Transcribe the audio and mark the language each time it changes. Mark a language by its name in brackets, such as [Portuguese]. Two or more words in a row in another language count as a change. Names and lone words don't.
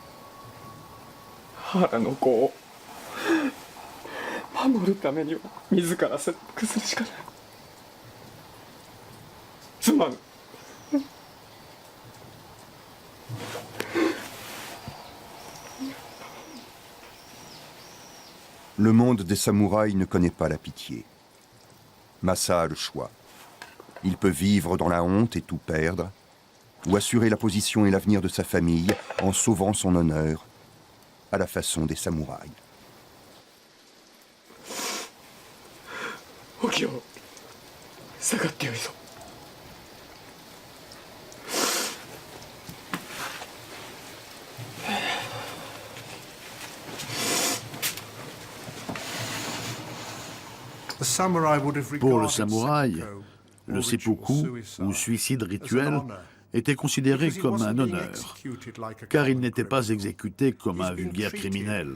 [Japanese] 原の子を守るためには自ら切腹するしかない。すまぬ。 [French] Le monde des samouraïs ne connaît pas la pitié. Masa a le choix. Il peut vivre dans la honte et tout perdre, ou assurer la position et l'avenir de sa famille en sauvant son honneur, à la façon des samouraïs. [Japanese] Okio, 下がってよいぞ。 [French] Pour le samouraï, le seppuku, ou suicide rituel, était considéré comme un honneur, car il n'était pas exécuté comme un vulgaire criminel.